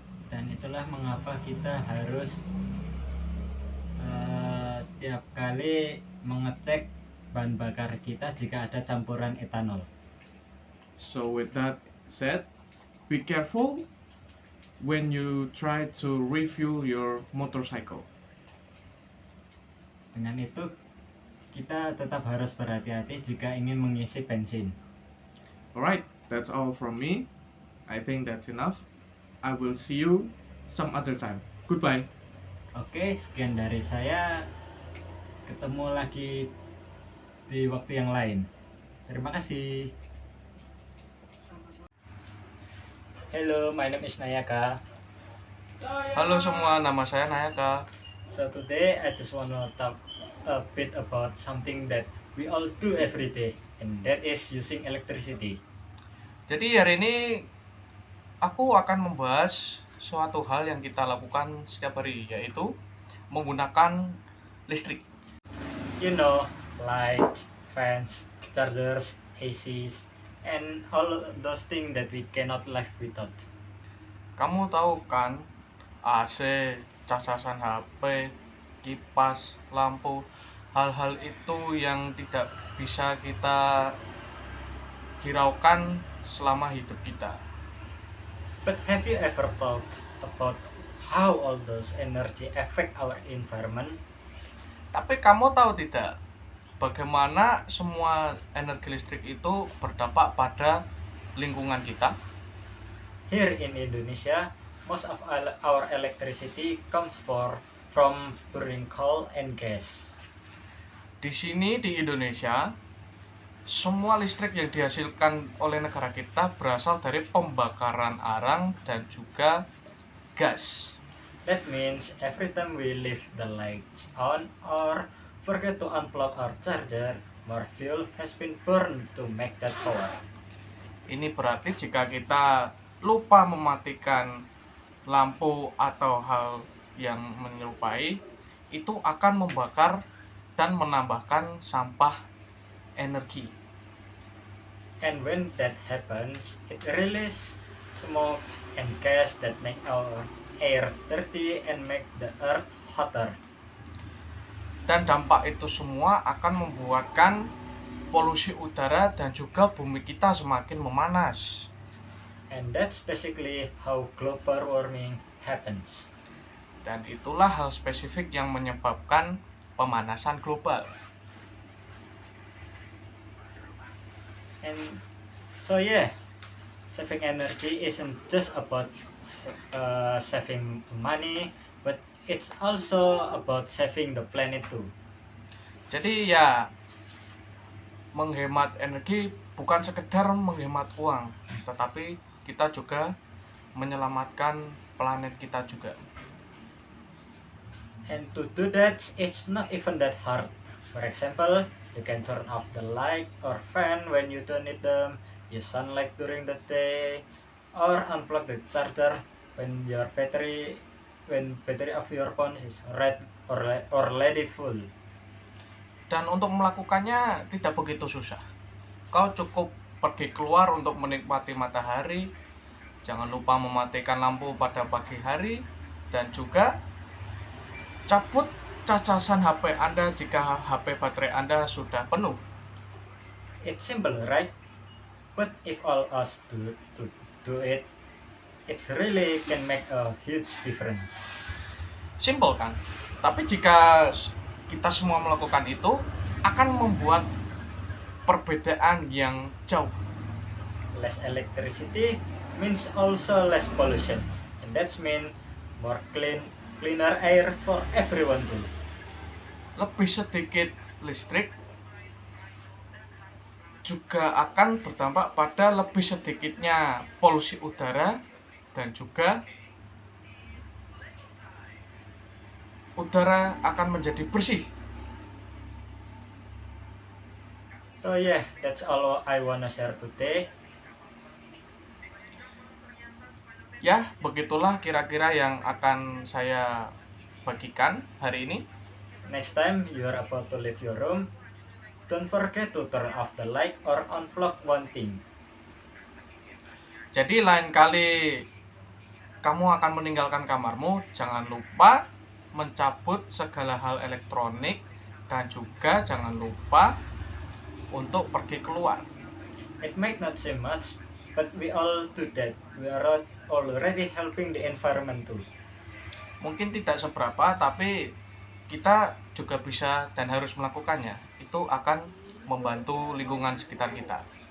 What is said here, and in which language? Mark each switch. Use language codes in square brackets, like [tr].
[id] Dan itulah mengapa kita harus setiap kali mengecek bahan bakar kita jika ada campuran etanol. [en] So with that said, be careful when you try to refuel your motorcycle. [id] Dengan itu kita tetap harus berhati-hati jika ingin mengisi bensin. [en] Alright, that's all from me. I think that's enough. I will see you some other time. Goodbye. [id] Oke, sekian dari saya. Ketemu lagi di waktu yang lain. Terima kasih. [en] Hello, my name is Nayaka. [id] Halo semua, nama saya Nayaka. [en] So today I just wanna talk a bit about something that we all do every day, and that is using electricity. [id] Jadi hari ini aku akan membahas suatu hal yang kita lakukan setiap hari, yaitu menggunakan listrik. [en] You know, lights, fans, chargers, ACs, and all those things that we cannot live without. [id] Kamu tahu kan, AC, cacasan HP, kipas, lampu, hal-hal itu yang tidak bisa kita hiraukan selama hidup kita. [en] But have you ever thought about how all those energy affect our environment? [id] Tapi kamu tahu tidak, bagaimana semua energi listrik itu berdampak pada lingkungan kita? [en] Here in Indonesia, most of our electricity comes from burning coal and gas. [id] Di sini di Indonesia, semua listrik yang dihasilkan oleh negara kita berasal dari pembakaran arang dan juga gas. [en] That means every time we leave the lights on or forget to unplug our charger, more fuel has been burned to make that power. [id] Ini berarti jika kita lupa mematikan lampu atau hal yang menyerupai, itu akan membakar dan menambahkan sampah energi. [en] And when that happens, it releases smoke and gas that make our air dirty and make the earth hotter. [id] Dan dampak itu semua akan membuatkan polusi udara dan juga bumi kita semakin memanas. [en] And that's basically how global warming happens. [id] Dan itulah hal spesifik yang menyebabkan pemanasan global. [en] And so yeah, saving energy isn't just about saving money, but it's also about saving the planet too. [id] Jadi ya, menghemat energi bukan sekedar menghemat uang, tetapi kita juga menyelamatkan planet kita juga. [en] And to do that, it's not even that hard. For example, you can turn off the light or fan when you don't need them, use sunlight during the day, or unplug the charger when battery of your phone is red or already full. [id] Dan untuk melakukannya tidak begitu susah. Kau cukup pergi keluar untuk menikmati matahari, jangan lupa mematikan lampu pada pagi hari, dan juga cabut cacasan HP Anda jika HP baterai Anda sudah penuh. [en] It's simple, right? But if all us do it, it's really can make a huge difference. [id] Simple kan? Tapi jika kita semua melakukan itu, akan membuat perbedaan yang jauh. [en] Less electricity means also less pollution, and that's mean more cleaner air for everyone too. [id] Lebih sedikit listrik juga akan berdampak pada lebih sedikitnya polusi udara dan juga udara akan menjadi bersih. [en] So yeah, that's all I wanna share today. [id] Ya, begitulah kira-kira yang akan saya bagikan hari ini. [en] Next time you are about to leave your room, don't forget to turn off the light or unplug one thing. [id] Jadi lain kali kamu akan meninggalkan kamarmu, jangan lupa mencabut segala hal elektronik dan juga jangan lupa untuk pergi keluar. [en] It might not seem much, but we all do that. We are already helping the environment too. [id] Mungkin tidak seberapa, tapi kita juga bisa dan harus melakukannya. Itu akan membantu lingkungan sekitar kita.